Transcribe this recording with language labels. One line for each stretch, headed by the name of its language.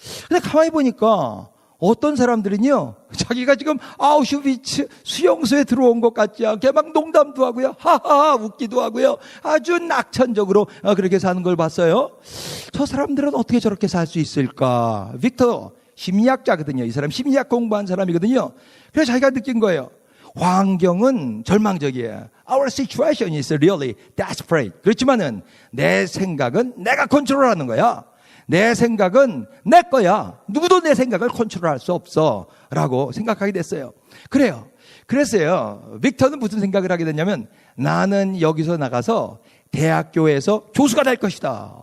Korean: 근데 가만히 보니까 어떤 사람들은요, 자기가 지금 아우슈비츠 수용소에 들어온 것 같지 않게 막 농담도 하고요, 하하 웃기도 하고요, 아주 낙천적으로 그렇게 사는 걸 봤어요. 저 사람들은 어떻게 저렇게 살 수 있을까? 빅터 심리학자거든요. 이 사람 심리학 공부한 사람이거든요. 그래서 자기가 느낀 거예요. 환경은 절망적이에요.
English: Our situation is really desperate.
Korean: 그렇지만은 내 생각은 내가 컨트롤하는 거야. 내 생각은 내 거야. 누구도 내 생각을 컨트롤할 수 없어. 라고 생각하게 됐어요. 그래요. 그랬어요. 빅터는 무슨 생각을 하게 됐냐면 나는 여기서 나가서 대학교에서 교수가 될 것이다.